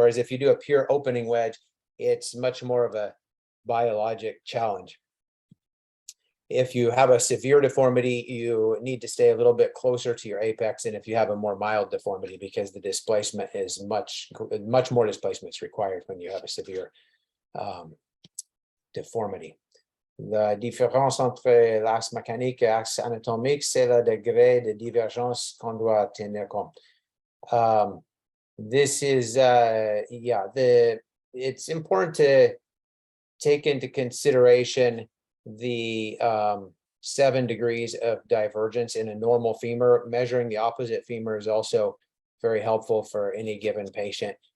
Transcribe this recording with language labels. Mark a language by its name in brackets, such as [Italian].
[English] Whereas if you do a pure opening wedge, it's much more of a biologic challenge. If you have a severe deformity, you need to stay a little bit closer to your apex than if you have a more mild deformity, because the displacement is much more displacement is required when you have a severe deformity. [French] La différence entre l'axe mécanique et l'axe anatomique, c'est le degré de divergence qu'on doit tenir compte. [English] This is, it's important to take into consideration the 7 degrees of divergence in a normal femur. Measuring the opposite femur is also very helpful for any given patient.